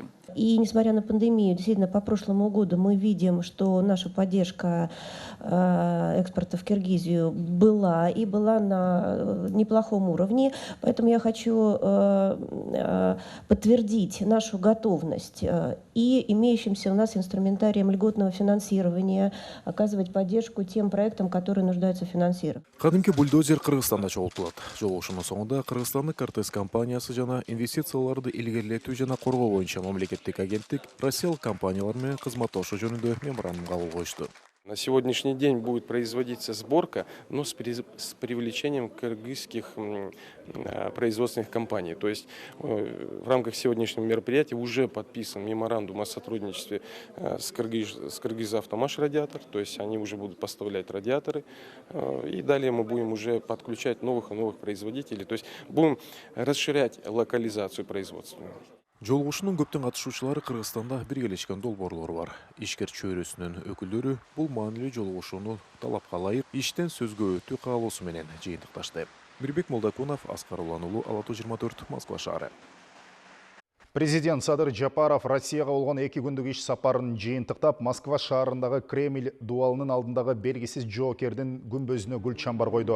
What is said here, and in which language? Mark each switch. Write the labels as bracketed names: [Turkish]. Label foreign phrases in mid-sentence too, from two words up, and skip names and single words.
[Russian] И несмотря на пандемию, действительно, по прошлому году мы видим, что наша поддержка экспорта в Киргизию была на неплохом уровне. Поэтому я хочу подтвердить нашу готовность и имеющимся у нас инструментарием льготного финансирования оказывать поддержку тем проектам, которые нуждаются в финансировании. [Kyrgyz] Кадимки бульдозер Кыргызстанда чогултулат. Жолугушуунун соңунда Кыргызстандын Кортес компаниясы жана инвестицияларды илгерилетүү жана коргоо боюнча мамлекеттик агенттик россиялык компаниялар менен кызматташуу жөнүндө меморандумга кол коюшту. [Russian] На сегодняшний день будет производиться сборка, но с привлечением кыргызских производственных компаний. То есть в рамках сегодняшнего мероприятия уже подписан меморандум о сотрудничестве с Кыргызавтомаш радиатор. То есть они уже будут поставлять радиаторы. И далее мы будем уже подключать новых и новых производителей. То есть будем расширять локализацию производства. [Kyrgyz] Жолугушуунун көптөн катышуучулары Кыргызстанда биргелешкен долбоорлор бар. Ишкер чөйрөсүнүн өкүлдөрү бул маанилүү жолугушууну талапка ылайык иштен сөзгө өтүү каалоосу менен жыйынтыкташты. Мирбек Молдакунов, Аскар Улан уулу, Ала 24, Москва шаары. Президент Садыр Жапаров Россияга болгон 2 күндүк иш сапарын жыйынтыктап, Москва шаарындагы Кремль дуалынын алдындагы белгисиз жоокердин күмбөзүнө гүл чамбар койду.